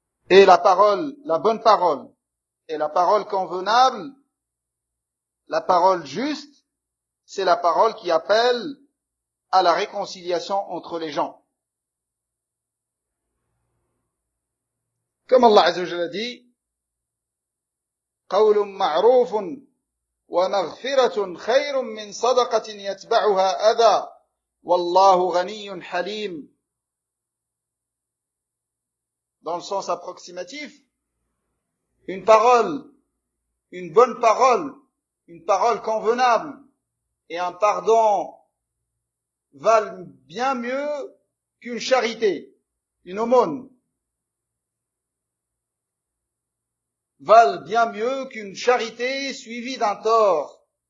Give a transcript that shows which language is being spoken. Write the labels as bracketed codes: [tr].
[fr] Et la parole, la bonne parole, et la parole convenable, la parole juste, c'est la parole qui appelle à la réconciliation entre les gens. Comme Allah Azza wa Jalla dit, [ar] قَوْلٌ مَعْرُوفٌ وَمَغْفِرَةٌ خَيْرٌ مِّنْ صَدَقَةٍ يَتْبَعُهَا أَذَى وَاللَّهُ غَنِيٌّ حَلِيمٌ. [fr] Dans le sens approximatif, une parole, une bonne parole, une parole convenable et un pardon valent bien mieux qu'une charité, une aumône, valent bien mieux qu'une charité suivie d'un tort.